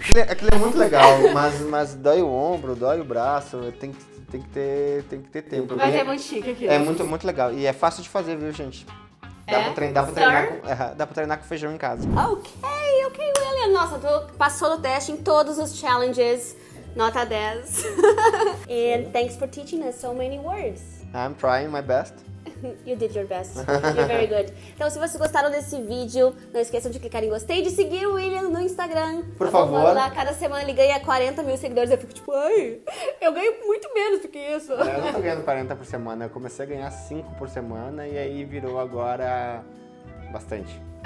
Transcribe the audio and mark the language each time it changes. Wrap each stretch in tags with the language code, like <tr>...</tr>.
<pt>Aquilo é muito legal, mas dói o ombro, dói o braço, tem que ter tempo. Mas é muito chique aqui. É muito legal. E é fácil de fazer, viu, gente? Dá pra treinar com feijão em casa. Ok, William. Nossa, tu passou no teste em todos os challenges. Nota 10.</pt> <en>And thanks for teaching us so many words. I'm trying my best. You did your best. You're very good.</en> <pt>Então, se vocês gostaram desse vídeo, não esqueçam de clicar em gostei e de seguir o William no Instagram. Por favor. Lá, cada semana ele ganha 40 mil seguidores. Eu fico tipo, ai, eu ganho muito menos do que isso. Eu não tô ganhando 40 por semana, eu comecei a ganhar 5 por semana e aí virou agora bastante.</pt>